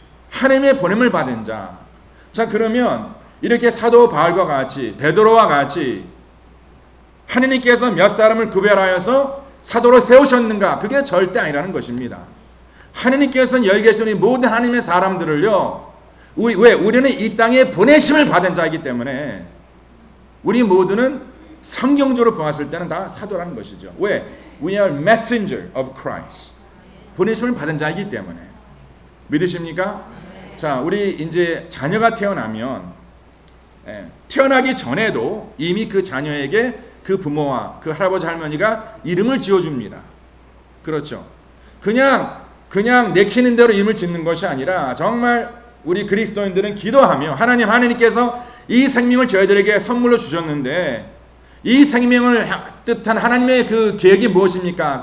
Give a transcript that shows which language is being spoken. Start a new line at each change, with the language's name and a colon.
Korean: 하나님의 보냄을 받은 자. 자, 그러면 이렇게 사도 바울과 같이 베드로와 같이 하나님께서 몇 사람을 구별하여서 사도로 세우셨는가? 그게 절대 아니라는 것입니다. 하나님께서는 여기 계신 모든 하나님의 사람들을요, 우리는 이 땅에 보내심을 받은 자이기 때문에 우리 모두는 성경적으로 보았을 때는 다 사도라는 것이죠. 왜?
English: We are messenger of Christ.
Korean: 보내심을 받은 자이기 때문에. 믿으십니까? 자, 우리 이제 자녀가 태어나면 태어나기 전에도 이미 그 자녀에게 그 부모와 그 할아버지 할머니가 이름을 지어줍니다. 그렇죠. 그냥 내키는 대로 이름을 짓는 것이 아니라 정말 우리 그리스도인들은 기도하며 하나님께서 이 생명을 저희들에게 선물로 주셨는데 이 생명을 뜻한 하나님의 그 계획이 무엇입니까?